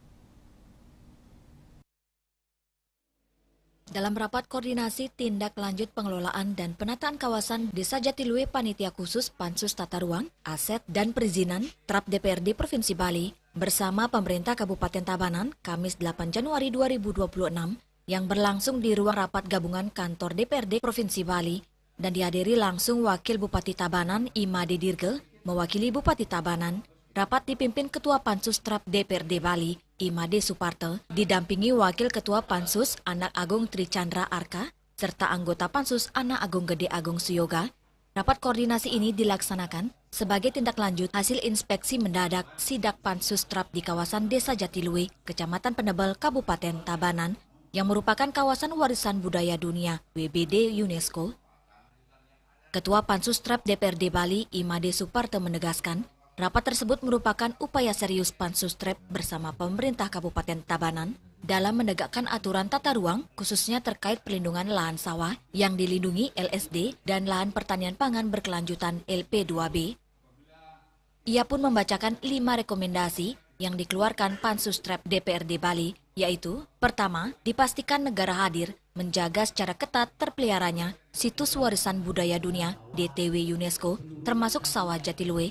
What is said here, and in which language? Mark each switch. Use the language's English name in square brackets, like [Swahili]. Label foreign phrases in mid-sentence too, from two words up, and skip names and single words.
[Indonesian] Dalam rapat koordinasi tindak lanjut pengelolaan dan penataan kawasan Desa Jatiluwe, Panitia Khusus Pansus Tata Ruang, Aset dan Perizinan TRAP DPRD Provinsi Bali bersama pemerintah Kabupaten Tabanan Kamis 8 Januari 2026 yang berlangsung di ruang rapat gabungan kantor DPRD Provinsi Bali dan dihadiri langsung Wakil Bupati Tabanan Imade Dirgel mewakili Bupati Tabanan. Rapat dipimpin Ketua Pansus TRAP DPRD Bali Imade Suparto, didampingi Wakil Ketua Pansus Anak Agung Tri Chandra Arka serta anggota Pansus Anak Agung Gede Agung Suyoga. Rapat koordinasi ini dilaksanakan sebagai tindak lanjut hasil inspeksi mendadak sidak Pansus TRAP di kawasan Desa Jatiluwe, Kecamatan Penebel, Kabupaten Tabanan, yang merupakan kawasan warisan budaya dunia WBD UNESCO. Ketua Pansus TRAP DPRD Bali Imade Suparto menegaskan, rapat tersebut merupakan upaya serius Pansus TRAP bersama pemerintah Kabupaten Tabanan dalam menegakkan aturan tata ruang khususnya terkait perlindungan lahan sawah yang dilindungi LSD dan lahan pertanian pangan berkelanjutan LP2B. Ia pun membacakan 5 rekomendasi yang dikeluarkan Pansus TRAP DPRD Bali, yaitu: pertama, dipastikan negara hadir menjaga secara ketat terpeliharanya situs warisan budaya dunia DTW UNESCO termasuk sawah Jatiluwe.